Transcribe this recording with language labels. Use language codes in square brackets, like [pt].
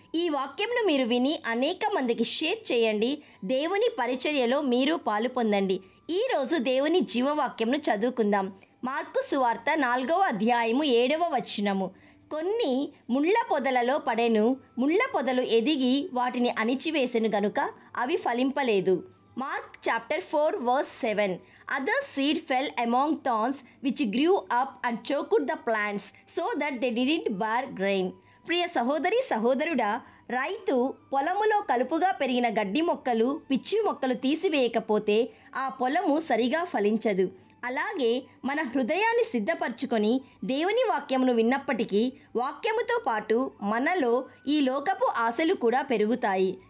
[te] ఈ వాక్యంను మీరు విని అనేక మందికి షేర్ చేయండి. దేవుని పరిచర్యలో మీరు పాలు పొందండి. ఈరోజు దేవుని జీవవాక్యంను చదువుకుందాం. మార్కు సువార్త 4వ అధ్యాయము 7వ వచనము. కొన్ని ముళ్ళ పొదలలో పడెను, ముళ్ళ పొదలు ఎదిగి వాటిని అణిచివేసెను గనుక అవి ఫలింపలేదు. [en] Mark chapter 4 verse 7. Other seed fell among thorns which grew up and choked the plants so that they didn't bear grain. [te] ప్రియ సహోదరి సహోదరుడా, రైతు పొలములో కలుపుగా పెరిగిన గడ్డి మొక్కలు, పిచ్చి మొక్కలు తీసివేయకపోతే ఆ పొలము సరిగా ఫలించదు. అలాగే మన హృదయాన్ని సిద్ధపరచుకొని దేవుని వాక్యమును విన్నప్పటికీ వాక్యముతో పాటు మనలో ఈ లోకపు ఆశలు కూడా పెరుగుతాయి.